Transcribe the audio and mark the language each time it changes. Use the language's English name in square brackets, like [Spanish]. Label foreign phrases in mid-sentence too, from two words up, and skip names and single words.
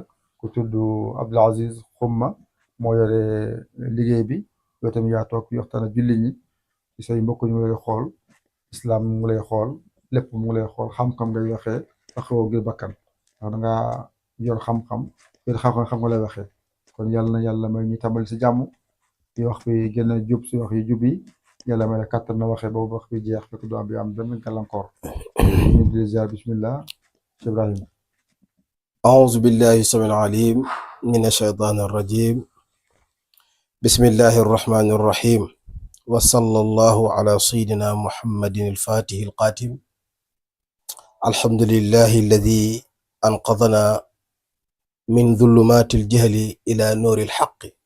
[Wolof] ku tudd Abdoul Aziz Xumma moo yore liggéey bi yow tamit yaa toog waxtaan ak jullit ñi ci say mbokk ñu ngi lay xool islam mu ngi lay xool lépp mu ngi lay xool xam-xam ngay waxee waxoo ngir bakkan ndax da ngaa yor xam-xam xam nga lay waxee kon yàlla na yàlla may ñu tàmbali si jàmm di wax bi gën a jub si wax yu jub yi yàlla may la kàttan na waxee boobu wax bi jeex fekk du am bi am benn gàllankoor ñu di ziar bismillah Cheikh Ibrahima [Arabic] أعوذ بالله السميع العليم من الشيطان الرجيم بسم الله الرحمن الرحيم وصلى الله على سيدنا محمد الفاتح القاتم الحمد لله الذي أنقذنا من ظلمات الجهل إلى نور الحق